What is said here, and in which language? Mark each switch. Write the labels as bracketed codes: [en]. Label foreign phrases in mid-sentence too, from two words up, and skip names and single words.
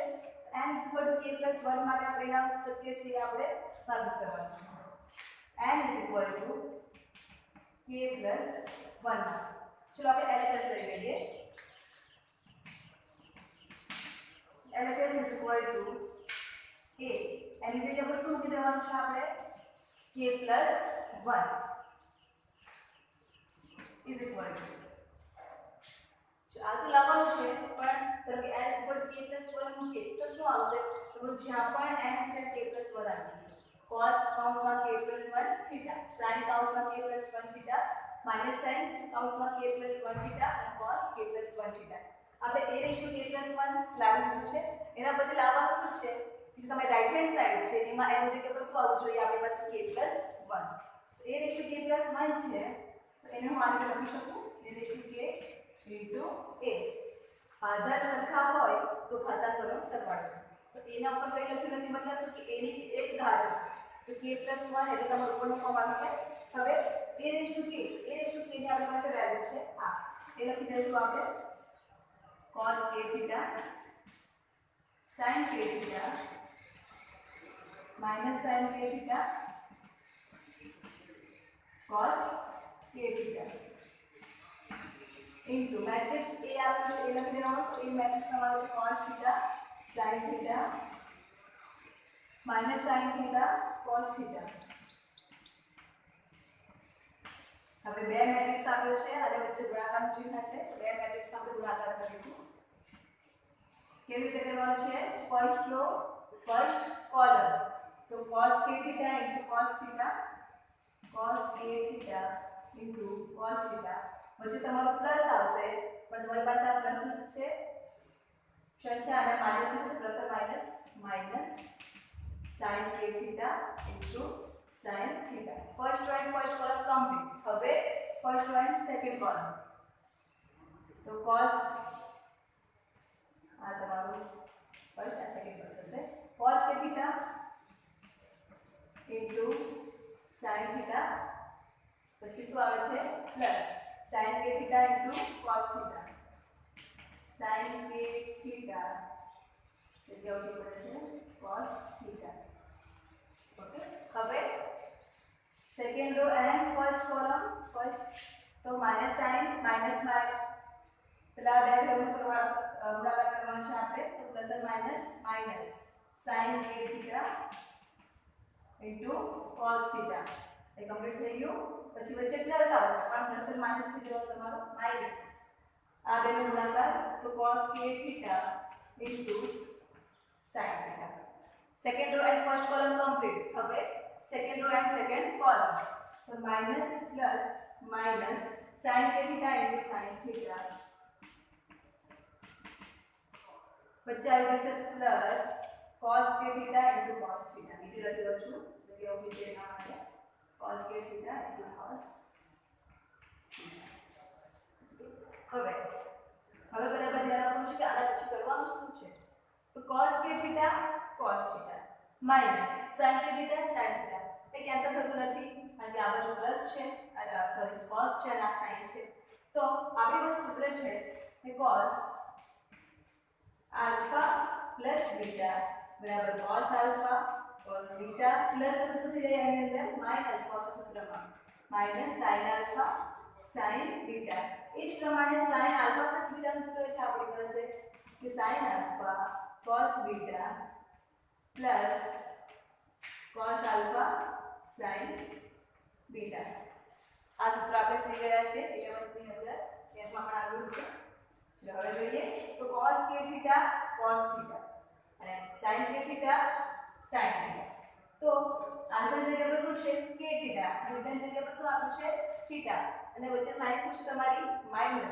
[en] n = k + 1 [gu] માટે આ પરિણામ સત્ય છે એ આપણે સાબિત કરવાનું છે. n = k + 1. चलो આપણે LHS લઈ લઈએ. [en] LHS is equal to a. [gu] એની જગ્યા પર શું મૂકી દેવાનું છે આપણે? [en] k plus 1 is equal to. [gu] જો આ તો લાવવાનું છે પણ ધારો કે [en] n is equal to k plus 1 [gu] મૂકીએ તો શું આવશે? તો જ્યાં પણ [en] n is equal to k plus 1 [gu] આવી જશે. cos કાઉન્સમાં [en] k plus 1 theta, [gu] sin કાઉન્સમાં [en] k plus 1 theta, minus sin [gu] કાઉન્સમાં [en] k plus 1 theta [gu] અને [en] cos k plus 1 theta. [gu] આપણે [en] a raised to k plus 1 [gu] લાવી દીધું છે. એના બદલે લાવવાનું શું છે? જે તમારી [en] right hand side [gu] છે એમાં એની જગ્યા પર શું આવવું જોઈએ? આપણી પાસે [en] k plus 1. [gu] તો [en] a raised to k plus 1 [gu] છે તો એને હું આ રીતે લખી શકું [en] a raised to k into a. [gu] આધાર સરખા હોય તો ઘાતાંકોનો સરવાળો. તો a ના ઉપર કઈ લખ્યું નથી, મતલબ શું કે a ની એક ઘાત છે તો [en] k plus 1 [gu] એટલે તમારું ઉપરનું ફોર્મ આવી જાય. હવે [en] a raised to k [gu] ની આપણી પાસે વેલ્યુ છે આ. એ લખી દઈશું આપણે [en] cos k theta sin k theta minus sin k theta cos k theta into matrix A [hi] आपको ए लग देना तो ए मैट्रिक्स हमारा [en] છે cos theta sin theta minus sin theta cos theta. [gu] હવે બે મેટ્રિક્સ આપ્યો છે અને વચ્ચે ગુણાકારનું ચિહ્ન છે. બે મેટ્રિક્સ આપણે ગુણાકાર કરીશું. કેવી રીતે કરવાનું છે? [en] first row first column તો cos k theta into cos theta cos k theta into cos theta. [gu] વચ્ચે તમારો પ્લસ આવશે પણ તમારી પાસે આ પ્લસ છે સંખ્યા અને માઈનસ છે [en] plus or minus sin k theta into sin theta. first row and first column complete. [gu] હવે [en] first row and second column [gu] તો cos આ તમારું [en] first and second column [gu] થશે [en] cos k theta into sin theta [gu] પછી શું આવે છે [en] plus sin k theta into cos theta sin k theta [gu] એટલે ઓછી પડે છે cos theta. ઓકે હવે [en] second row and first column first [gu] તો [en] minus sign minus [gu] પેલા બે ટર્મનો ગુણાકાર કરવાનો છે આપણે તો [en] plus and minus sin k theta into cos theta [gu] એ કમ્પ્લીટ થઈ ગયું. પછી વચ્ચે પ્લસ આવશે પણ પ્લસ અને માઈનસ થી જવાબ તમારો માઈનસ. આ બેનો ગુણાકાર તો [en] cos k theta into sin theta. second row and first column complete. [gu] હવે [en] second row and second column [gu] તો [en] minus plus minus sin k theta into sin theta [gu] વચ્ચે આવી જશે [en] plus cos k theta into cos theta. [gu] નીચે લખી દઉં છું એટલે એવું બીજે ના આવે [en] cos k theta into cos theta. [gu] હવે બરાબર ધ્યાન આપવું છે કે આના પછી કરવાનું શું છે તો [en] cos k theta cos theta minus sin k theta sin theta [gu] એ કેન્સલ થતું નથી કારણ કે આ બાજુ પ્લસ છે અને સોરી cos છે અને આ sin છે. તો આપણી પાસે સૂત્ર છે કે [en] cos alpha plus beta બરાબર cos alpha cos beta [gu] પ્લસ શું થઈ જાય એની અંદર માઈનસ cos સૂત્રમાં [en] minus sin alpha sin beta. [gu] એ જ પ્રમાણે [en] sin alpha plus beta [gu] નું સૂત્ર છે આપણી પાસે કે [en] sin alpha cos beta plus cos alpha sin beta. [gu] આ સૂત્ર આપણે શીખી ગયા છે 11th ની અંદર એમાં પણ આવ્યું છે. હવે જોઈએ તો [en] cos k theta cos theta [gu] અને [en] sin k theta sin theta. [gu] તો આલ્ફા જગ્યા પર શું છે [en] k theta [gu] અને બીટા જગ્યા પર શું આપ્યું છે theta અને વચ્ચે sin શું છે તમારી માઈનસ.